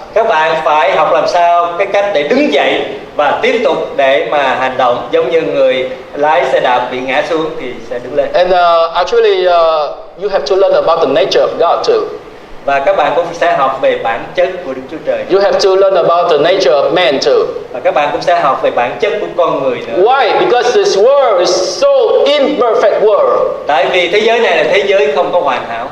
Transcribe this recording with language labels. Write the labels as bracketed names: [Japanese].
[Vietnamese] các bạn phải học làm sao cái cách để đứng dậy và tiếp tục để mà hành động, giống như người lái xe đạp bị ngã xuống thì sẽ đứng lên. [English] And actually, you have to learn about the nature of God too. [Vietnamese] Và các bạn cũng sẽ học về bản chất của Đức Chúa Trời. [English] You have to learn about the nature of man too. [Vietnamese] Và các bạn cũng sẽ học về bản chất của con người nữa. [English] Why? Because this world is so imperfect world. [Vietnamese] Tại vì thế giới này là thế giới không có hoàn hảo.